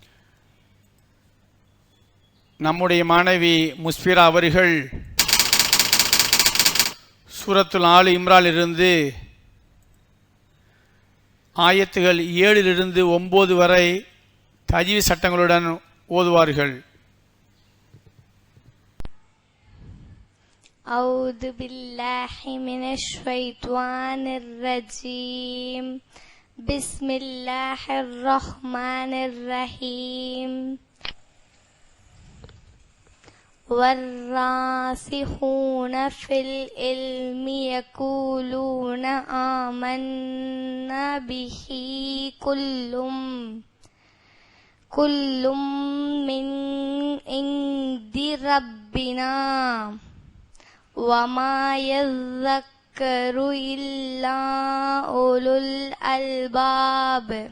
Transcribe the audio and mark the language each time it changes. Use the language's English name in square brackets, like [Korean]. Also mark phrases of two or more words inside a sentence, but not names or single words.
[Tamil] நம்முடைய மாணவி முஸ்பிரா அவர்கள் சூரத்துல் ஆலு இம்ரானிலிருந்து ஆயத்துகள் 7 to 9 வரை தஜ்வீத் சட்டங்களுடன் ஓதுவார்கள். [Arabic] أعوذ بالله من الشيطان الرجيم. بسم الله الرحمن الرحيم. والراسخون في العلم يقولون آمنا به كل من عند ربنا وما يذكر إلا أولو الألباب.